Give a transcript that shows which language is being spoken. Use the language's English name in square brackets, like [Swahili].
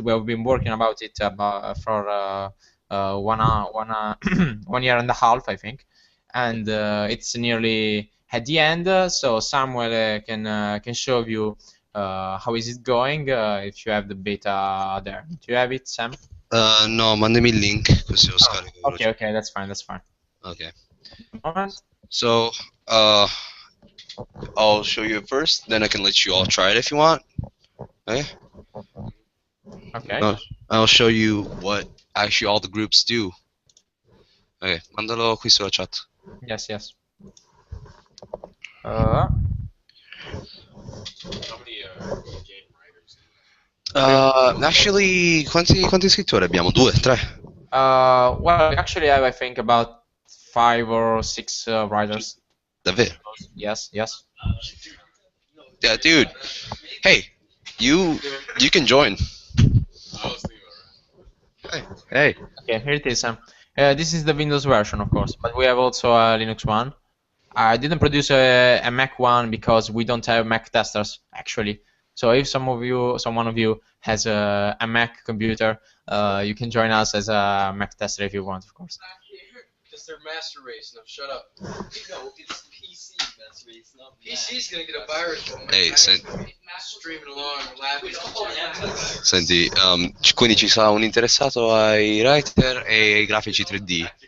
[English] We have been working about it for 1 year and a half, I think, and it's nearly at the end. So Samuel can show you how is it going, if you have the beta there. Do you have it, Sam? [Italian] No, mandami il link così lo scarico. [English] Okay, okay, that's fine, that's fine. Okay. Moment. So, I'll show you it first, then I can let you all try it if you want. Okay? Okay. I'll show you what actually all the groups do. [Italian] Okay, mandalo qui sulla chat. [English] Yes, yes. [Italian] Actually, quanti scrittori abbiamo? 2, 3? [English] Well, actually, I think about 5 or 6 writers. [Italian] Davvero? [English] Yes, yes. Yeah, dude. Hey, you can join. Hey. Okay, here it is, Sam. This is the Windows version, of course, but we have also a Linux one. I didn't produce a Mac one because we don't have Mac testers, actually. So if someone of you has a Mac computer, you can join us as a Mac tester if you want, of course. Because they're master race. No, shut up. No, it's PC master race, not PC's gonna get a virus. Hey, Streaming along, laughing. [Italian] Senti, quindi ci sarà un interessato ai writer e ai grafici 3D.